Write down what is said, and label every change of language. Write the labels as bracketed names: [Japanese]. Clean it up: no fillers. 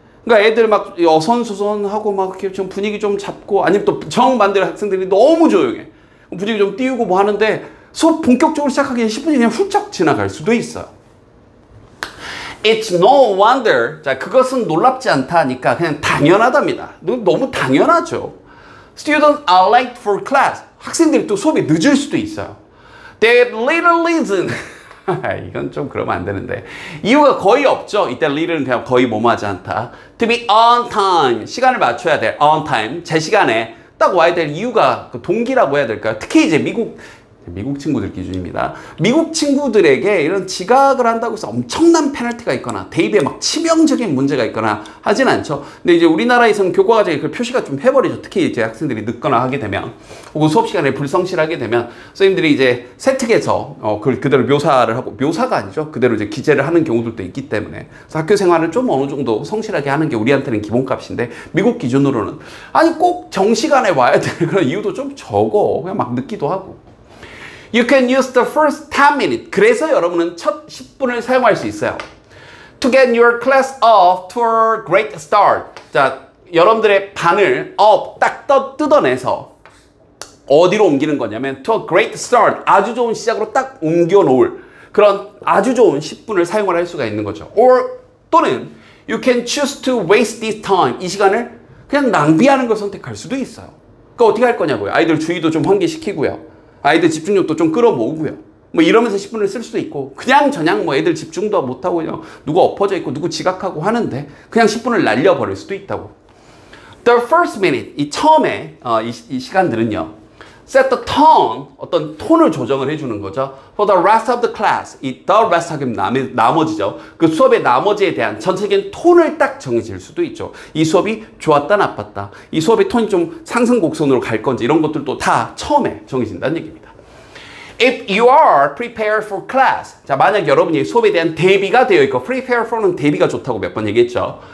[Korean] 그러니까 애들 막 어선수선하고 막 이렇게 좀 분위기 좀 잡고 아니면 또 정반대로 학생들이 너무 조용해. 분위기 좀 띄우고 뭐 하는데 수업 본격적으로 시작하기 전에 10분이 그냥 훌쩍 지나갈 수도 있어요. [English] It's no wonder. [Korean] 자, 그것은 놀랍지 않다 하니까 그냥 당연하답니다. 너무 당연하죠. [English] Students are late for class. [Korean] 학생들이 또 수업이 늦을 수도 있어요. [English] That little reason. [Korean] 이건 좀 그러면 안 되는데 이유가 거의 없죠. 이때 little는 그냥 거의 뭐뭐하지 않다. [English] To be on time. [Korean] 시간을 맞춰야 돼. [English] on time. [Korean] 제 시간에 딱 와야 될 이유가 그 동기라고 해야 될까요? 특히 이제 미국 미국 친구들 기준입니다. 미국 친구들에게 이런 지각을 한다고 해서 엄청난 페널티가 있거나 대입에 막 치명적인 문제가 있거나 하진 않죠. 근데 이제 우리나라에서는 교과과정에 그 표시가 좀 해버리죠. 특히 이제 학생들이 늦거나 하게 되면, 혹은 수업 시간에 불성실하게 되면 선생님들이 이제 세특에서 그걸 그대로 묘사를 하고, 묘사가 아니죠. 그대로 이제 기재를 하는 경우들도 있기 때문에, 그래서 학교 생활을 좀 어느 정도 성실하게 하는 게 우리한테는 기본값인데, 미국 기준으로는 아니 꼭 정시간에 와야 될 그런 이유도 좀 적어. 그냥 막 늦기도 하고. [English] You can use the first 10 minutes. [Korean] 그래서 여러분은 첫 10분을 사용할 수 있어요. [English] To get your class off to a great start. [Korean] 자, 여러분들의 반을 딱 뜯어내서 어디로 옮기는 거냐면 [English] to a great start. [Korean] 아주 좋은 시작으로 딱 옮겨 놓을 그런 아주 좋은 10분을 사용을 할 수가 있는 거죠. 또는 [English] you can choose to waste this time. [Korean] 이 시간을 그냥 낭비하는 걸 선택할 수도 있어요. 그러니까 어떻게 할 거냐고요. 아이들 주의도 좀 환기시키고요. 아이들 집중력도 좀 끌어모으고요. 뭐 이러면서 10분을 쓸 수도 있고, 그냥 저냥 뭐 애들 집중도 못하고 그냥 누구 엎어져 있고 누구 지각하고 하는데 그냥 10분을 날려버릴 수도 있다고. [English] The first minute, [Korean] 이 처음에 이 시간들은요, [English] set the tone, [Korean] 어떤 톤을 조정을 해주는 거죠. [English] For the rest of the class, 이 the rest [Korean] 하면 나머지죠. 그 수업의 나머지에 대한 전체적인 톤을 딱 정해질 수도 있죠. 이 수업이 좋았다 나빴다, 이 수업의 톤이 좀 상승 곡선으로 갈 건지 이런 것들도 다 처음에 정해진다는 얘기입니다. [English] If you are prepared for class, [Korean] 자, 만약 여러분이 수업에 대한 대비가 되어 있고, prepare for는 대비가 좋다고 몇 번 얘기했죠.